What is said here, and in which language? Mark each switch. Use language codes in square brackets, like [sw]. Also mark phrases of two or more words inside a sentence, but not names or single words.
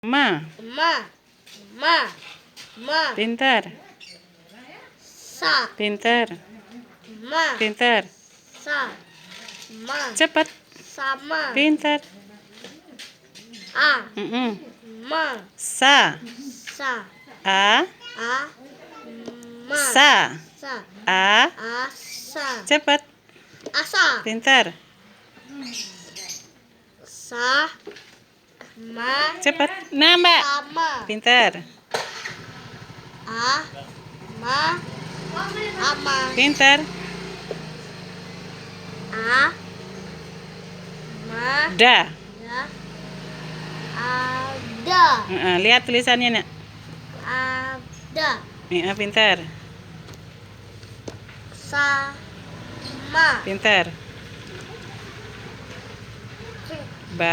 [id] Ma. Ma. Ma. Ma. Pintar. Sa. Pintar. Ma. Pintar. Sa. Ma. Cepat. Sama. Pintar. A. Ma. Sa. Sa. A. A. Ma. Sa. Sa. A. Asa. Cepat. Asa. Pintar. Sa. Ma. Cepat. Nambah. Sama. Pintar. A. Ma. Ama. Pintar. A. Ma. Da. Ya. Ada. Lihat tulisannya, Nak. Ada. Pintar. Sama. Pintar. Ba.